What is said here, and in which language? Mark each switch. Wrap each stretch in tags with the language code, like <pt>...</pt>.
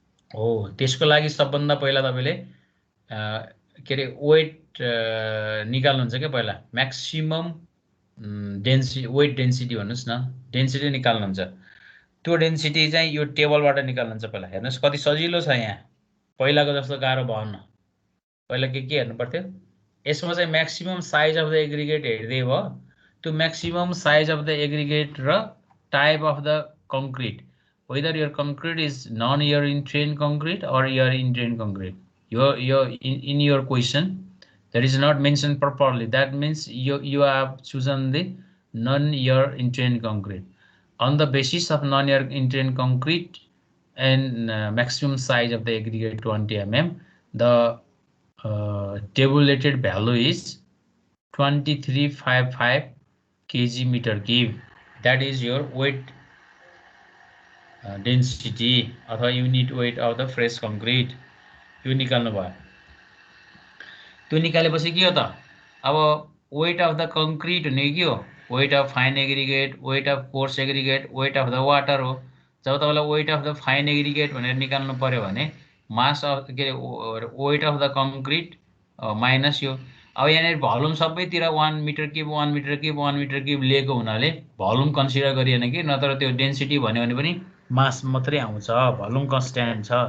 <ne>हो त्यसको लागि सबभन्दा पहिला तपाईले के रे वेट निकाल्नुहुन्छ के पहिला म्याक्सिमम डेन्सिटी वेट डेन्सिटी भन्नुस् न डेन्सिटी निकाल्नुहुन्छ त्यो डेन्सिटी चाहिँ यो टेबलबाट निकाल्नुहुन्छ पहिला हेर्नुस् कति सजिलो छ यहाँ पहिलाको जस्तो गाह्रो भएन पहिला के हेर्नु पर्थ्यो यसमा चाहिँ maximum size of the aggregate हेर्दै भयो त्यो maximum size of the aggregate र type of the concrete</ne> <en>whether your concrete is non-air entrained concrete or air entrained concrete. In your question that is not mentioned properly. That means you have chosen the non-air entrained concrete. On the basis of non-air entrained concrete and maximum size of the aggregate 20 mm, the tabulated value is 2355 kg meter cube. That is your weight density अथवा unit weight of the fresh concrete.</en> <ne>यो निकाल्नु भयो त्यो निकालेपछि के हो त अब</ne> <en>weight of the concrete भने के हो weight of fine aggregate weight of coarse aggregate weight of the water</en> <ne>हो जब तपाईलाई weight of the fine aggregate भनेर निकाल्नु पर्यो भने mass of के रे weight of the concrete minus यो अब यहाँनिर भोल्युम सबैतिर 1 metre cube 1 metre cube 1 metre cube लिएको हुनाले भोल्युम कन्सिडर गरिएन कि नत्र त्यो डेन्सिटी भन्यो भने पनि मास मात्रै आउँछ भोल्युम कन्स्ट्यान्ट छ</ne>